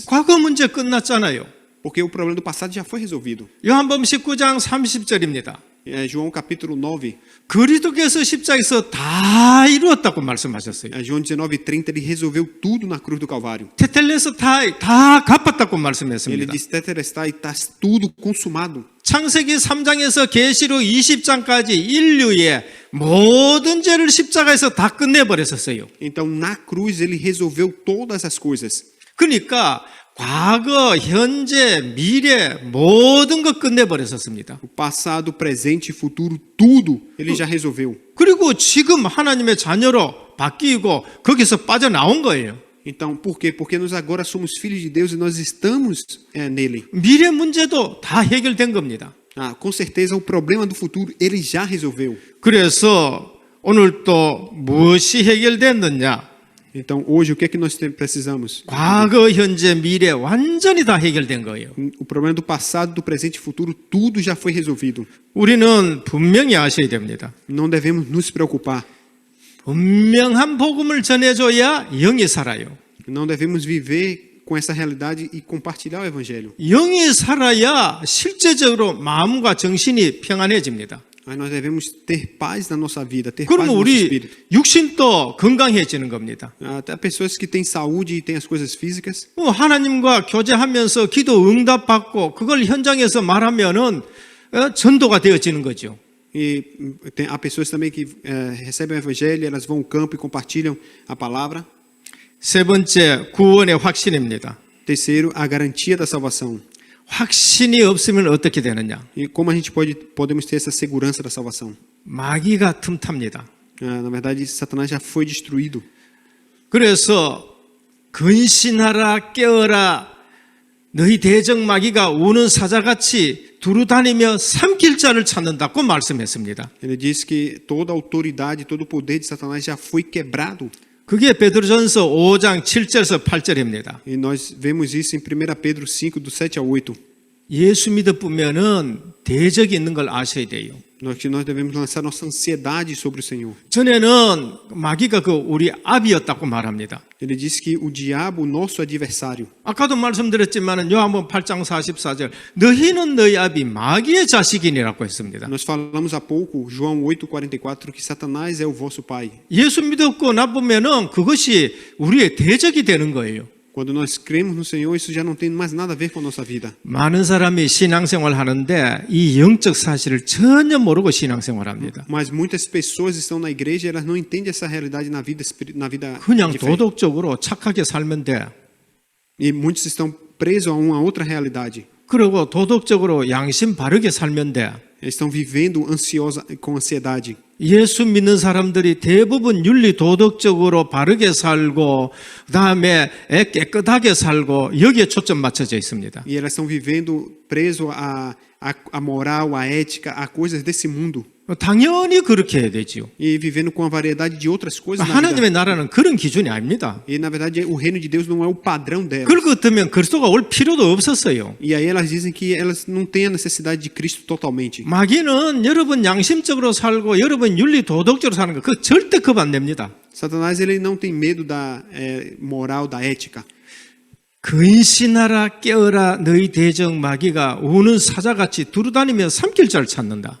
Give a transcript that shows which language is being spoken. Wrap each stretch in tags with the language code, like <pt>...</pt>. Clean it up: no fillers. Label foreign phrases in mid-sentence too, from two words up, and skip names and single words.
<ko>과거 문제 끝났잖아요.</ko> <pt>Porque o problema do passado já foi resolvido.</pt> <ko>요한복음 19장 30절입니다.</ko> <pt>João capítulo 9,</pt> <ko>그리스도께서 십자가에서 다 이루었다고 말씀하셨어요.</ko> <pt>João 19:30, ele resolveu tudo na cruz do Calvário.</pt> <ko>테텔레서 다 갚았다고</ko> <pt>Ele</pt> <ko>말씀했습니다.</ko> <pt>disse, Tetelestai, está tudo consumado.</pt> <ko>창세기 3장에서 계시록 20장까지 인류의 모든 죄를 십자가에서 다 끝내버렸었어요.</ko> <pt>Então, na cruz, ele resolveu todas as coisas.</pt> <ko>그러니까 과거, 현재, 미래 모든 것 끝내버렸었습니다.</ko> <pt>O passado, o presente e o futuro, tudo ele já resolveu.</pt> <ko>그리고 지금 하나님의 자녀로 바뀌고 거기서 빠져나온 거예요.</ko> <pt>Então, por quê? Porque nós agora somos filhos de Deus e nós estamos nele.</pt> <ko>미래 문제도 다 해결된 겁니다.</ko> <pt>Com certeza, o problema do futuro, ele já resolveu.</pt> <ko>그래서 오늘 또 무엇이 해결됐느냐?</ko> <pt>Então, hoje, o que é que nós precisamos?</pt> <ko>과거, 현재, 미래 완전히 다 해결된 거예요.</ko> <pt>O problema do passado, do presente e futuro, tudo já foi resolvido.</pt> <ko>우리는 분명히 아셔야 됩니다.</ko> <pt>Não devemos nos preocupar.</pt> <ko>분명한 복음을 전해줘야 영이 살아요.</ko> <pt>Não devemos viver com essa realidade e compartilhar o evangelho.</pt> <ko>영이 살아야 실제적으로 마음과 정신이 평안해집니다.</ko> <pt>Mas nós devemos ter paz na nossa vida, ter paz</pt> <ko>그러면</ko> <pt>no nosso</pt> <ko>우리</ko> <pt>espírito.</pt> <ko>육신도 건강해지는 겁니다.</ko> <pt>Até pessoas que têm saúde e têm as coisas físicas,</pt> <ko>하나님과 교제하면서 기도 응답받고 그걸 현장에서 말하면은 전도가 되어지는 거죠.</ko> <pt>e há pessoas também que recebem o evangelho, elas vão ao campo e compartilham a palavra.</pt> <ko>세 번째, 구원의 확신입니다.</ko> <pt>Terceiro, a garantia da salvação.</pt> <ko>확신이 없으면 어떻게 되느냐?</ko> <pt>E como a gente podemos ter essa segurança da salvação?</pt> <ko>마귀가 틈탑니다.</ko> <pt>Na verdade, Satanás já foi destruído.</pt> <ko>그래서 근신하라 깨어라 너희 대적 마귀가 우는 사자같이 두루다니며 삼킬 자를 찾는다고 말씀했습니다.</ko> <pt>Ele diz que toda a autoridade, todo o poder de Satanás já foi quebrado.</pt> <ko>그게 베드로전서 5장 7절에서 8절입니다.</ko> <pt>E nós vemos isso em 1 Pedro 5, do 7 ao 8.</pt> <ko>예수 믿어보면은 대적이 있는 걸 아셔야 돼요.</ko> <pt>Nós devemos lançar nossa ansiedade sobre o Senhor.</pt> <ko>전에는 마귀가 우리 압이었다고 말합니다.</ko> <pt>Ele diz que o diabo, nosso adversário.</pt> <ko>아까도 말씀드렸지만은 요한복음 8장 44절 너희는 너희 압이 마귀의 자식이니라고 했습니다.</ko> <pt>Nós falamos há pouco, João 8:44, que Satanás é o vosso pai.</pt> <ko>예수 믿었고 나쁘면은 그것이 우리의 대적이 되는 거예요.</ko> <pt>Quando nós cremos no Senhor, isso já não tem mais nada a ver com a nossa vida.</pt> <ko>많은 사람이 신앙생활 하는데 이 영적 사실을 전혀 모르고 신앙생활 합니다.</ko> <pt>Mas muitas pessoas estão na igreja e elas não entendem essa realidade na vida</pt> <ko>그냥</ko> <pt>de fé.</pt> <ko>도덕적으로 착하게 살면 돼.</ko> <pt>E muitos estão presos a uma outra realidade.</pt> <ko>그리고 도덕적으로 양심 바르게 살면 돼.</ko> <pt>Eles estão vivendo com ansiedade.</pt> <ko>예수 믿는 사람들이 대부분 윤리 도덕적으로 바르게 살고 그다음에 깨끗하게 살고 여기에 초점 맞춰져 있습니다.</ko> <pt>E elas estão vivendo preso à moral, à ética, a coisas desse mundo.</pt> <ko>당연히 그렇게 해야 되지요.</ko> <pt>E vivendo com a variedade de outras coisas na</pt> <ko>하나님의</ko> <pt>vida.</pt> <ko>나라는 그런 기준이 아닙니다.</ko> <pt>E na verdade o reino de Deus não é o padrão delas.</pt> <ko>그럴 것 같으면 그리스도가 올 필요도 없었어요.</ko> <pt>E aí elas dizem que elas não têm a necessidade de Cristo totalmente.</pt> <ko>마귀는 여러분 양심적으로 살고 여러분 윤리 도덕적으로 사는 거 그거 절대 겁 안 냅니다.</ko> <pt>Satanás ele não tem medo da moral, da ética.</pt> <ko>근신하라 깨어라 너희 대적 마귀가 우는 사자같이 두루다니며 삼킬 자를 찾는다.</ko>